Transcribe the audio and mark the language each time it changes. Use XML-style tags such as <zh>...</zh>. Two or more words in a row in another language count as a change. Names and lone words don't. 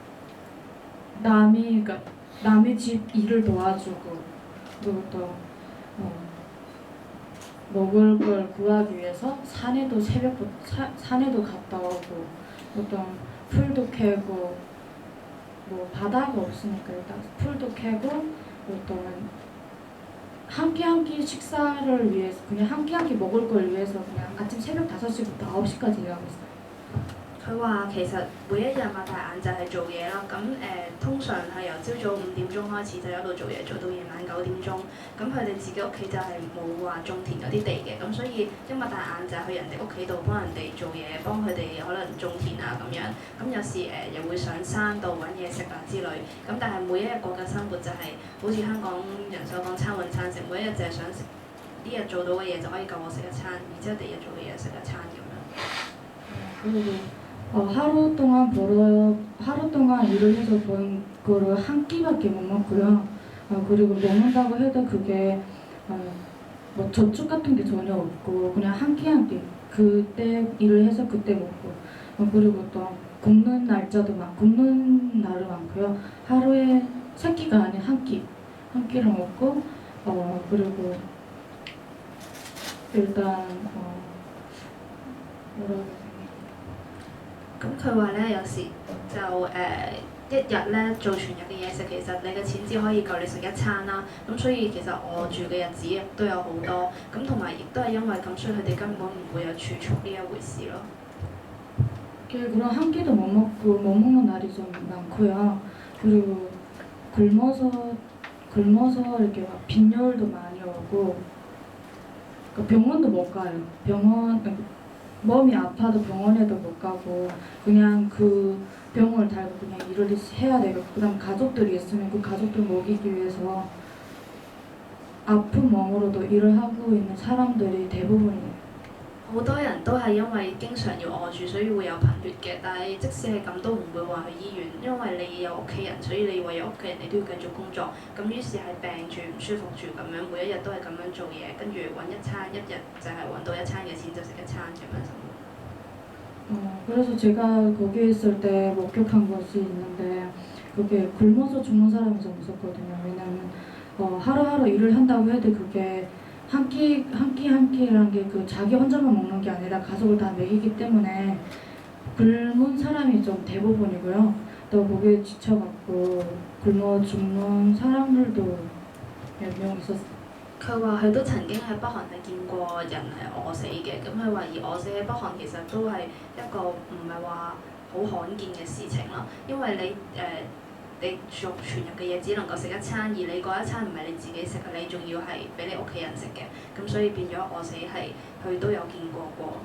<ko>남의 집 일을 도와주고 그리고 또 먹을 걸 구하기 위해서 산에도 새벽부터 산에도 갔다 오고 어떤 풀도 캐고 뭐 바다가 없으니까 일단 풀도 캐고 어떤 한 끼 식사를 위해서 그냥 한 끼 먹을 걸 위해서 그냥 아침 새벽 5시부터 9시까지 일하고 있어요.</ko> <yue>佢話其實每一日擘大眼就係做嘢啦，咁通常係由朝早5點鐘開始就一路做嘢，做到夜晚9點鐘。咁佢哋自己屋企就係冇話種田嗰啲地嘅，咁所以一擘大眼就係去人哋屋企度幫人哋做嘢，幫佢哋可能種田啊咁樣。咁有時又會上山度揾嘢食啊之類。咁但係每一日過嘅生活就係、好似香港人所講餐揾餐食，每一日就係想食呢日做到嘅嘢就可以夠我食一餐，然之後第二日做嘅嘢食一餐咁樣。</yue> <ko>하루 동안 일을 해서 번 거를 한 끼밖에 못 먹고요. 그리고 먹는다고 해도 그게 뭐 저축 같은 게 전혀 없고 그냥 한 끼 그때 일을 해서 그때 먹고 그리고 또 굶는 날짜도 굶는 날은 많고요. 하루에 3끼가 아닌 한 끼를 먹고 그리고 일단 뭐라고</ko> <yue>咁佢話咧，有時就一日咧做全日嘅嘢食，其實你嘅錢只可以夠你食一餐啦。咁所以其實餓住嘅日子亦都有好多。咁同埋亦都係因為咁，所以佢哋根本唔會有儲蓄呢一回事咯。</yue> <ko>그런 한 끼도 못 먹는 날이 좀 많고요. 그리고 굶어서 이렇게 막 빈혈도 많이 오고 병원도 못 가요. 몸이 아파도 병원에도 못 가고 그냥 그 병을 달고 그냥 일을 해야 되고 그다음 가족들이 있으면 그 가족들 먹이기 위해서 아픈 몸으로도 일을 하고 있는 사람들이 대부분이에요.</ko> <yue>好多人都係因為經常要餓住，所以會有貧血嘅。但係即使係咁，都唔會話去醫院，因為你有屋企人，所以你為咗屋企人，你都要繼續工作。咁於是係病住唔舒服住咁樣，每一日都係咁樣做嘢，跟住揾一餐，一日就係揾到一餐嘅錢就食一餐咁樣生活。</yue> <ko>그래서 제가 거기에 있을 때 목격한 것이 있는데 그게 굶어서 죽는 사람이 좀 무섭거든요. 왜냐하면 하루하루 일을 한다고 해도 그게 한 끼라는 게 그 자기 혼자만 먹는 게 아니라 가족을 다 먹이기 때문에 굶은 사람이 좀 대부분이고요. 또 거기에 지쳐갖고 굶어 죽는 사람들도 몇 명 있었어요.</ko> <yue>佢話佢都曾經喺北韓係見過人係餓死嘅，咁佢話而餓死喺北韓其實都係一個唔係話好罕見嘅事情咯，因為你全日嘅嘢只能夠食一餐，而你嗰一餐唔係你自己食，你仲要係俾你屋企人食嘅，咁所以變咗餓死係佢都有見過。</yue>